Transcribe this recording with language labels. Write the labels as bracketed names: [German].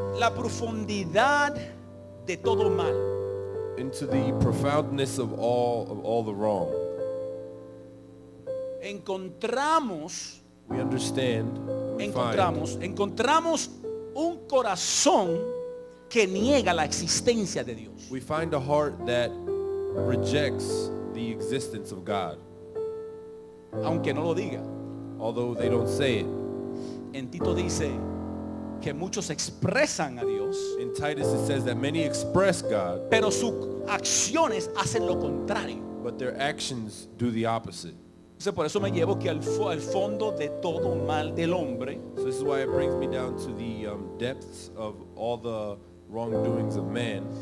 [Spanish] La profundidad de todo mal. [English] Into the profoundness of all the wrong. [Spanish] Encontramos [English] We understand, we find [Spanish] encontramos un corazón que niega la existencia de Dios. [English] we find a heart that rejects the existence of God, [Spanish] Aunque no lo diga. [English] although they don't say it. [Spanish] En Tito dice que muchos expresan a Dios, [English] In Titus it says that many express God, [Spanish] pero sus acciones hacen lo contrario. [English] but their actions do the opposite. [Spanish] Entonces por eso me llevo que al fondo de todo mal del hombre [English] So this is why it brings me down to the depths of all the wrongdoings of man.